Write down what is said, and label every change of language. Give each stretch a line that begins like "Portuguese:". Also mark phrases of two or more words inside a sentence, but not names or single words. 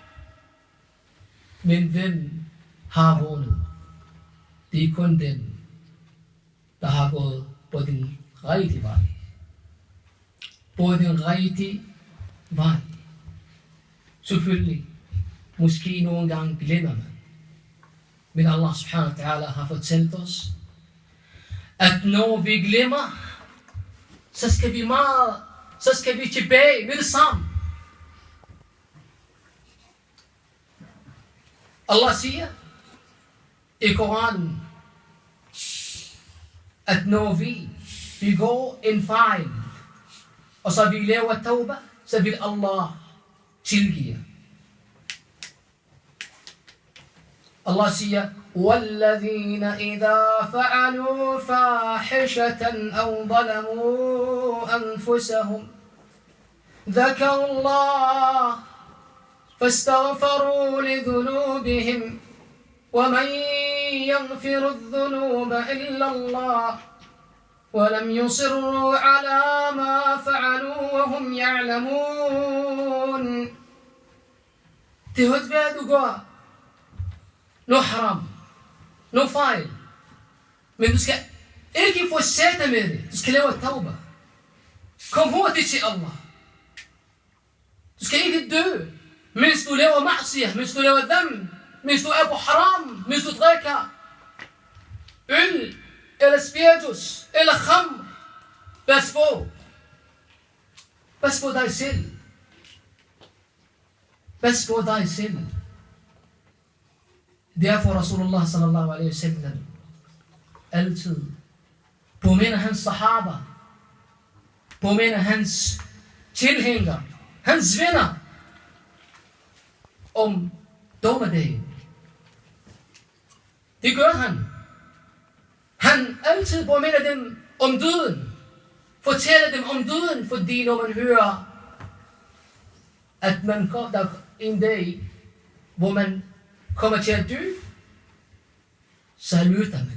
Danish: Men hvem har vundet? Det er kun den, der har gået på den rigtige vej. På den rigtige vej. Selvfølgelig. Måske nogle gange glemmer man. Men
Arabic: الله سبحانه وتعالى
Danish: har fortalt os, at når vi glemmer, så skal vi tilbage med det samme. Allah siger i Koranen, at når vi begår en fejl, og så vi laver tawbah, så vil Allah tilgive. Allah siger,
Arabic: وَالَّذِينَ إِذَا فَعَلُوا فَاحِشَةً أَوْ ظَلَمُوا أَنفُسَهُمْ ذَكَرُوا اللَّهَ فَاسْتَغْفَرُوا لِذُنُوبِهِمْ وَمَنْ يَغْفِرُ الذُّنُوبَ إِلَّا اللَّهُ وَلَمْ يُصِرُّوا عَلَى مَا فَعَلُوا وَهُمْ يَعْلَمُونَ.
Danish: Det er hvad du gør. Noget haram. Noget fejl. Men du skal ikke fortsætte med det. Du skal lave tawbah. Kom hurtigt til Allah. Du skal ikke dø, mens du laver ma'siyah, mens du laver dam, mens du er på haram, mens du drikker øl, eller spiritus, eller khamr. Pas på. Pas på dig selv. Pas på dig selv. Derfor
Arabic: رسول الله صلى الله عليه وسلم
Danish: altid påminder hans sahaba, påminder hans tilhængere, hans venner om dommedagen. Det gør han. Han altid påminder dem om døden, fortæller dem om døden, fordi når man hører, at man der en dag, hvor man kommer til at dø, så lytter man.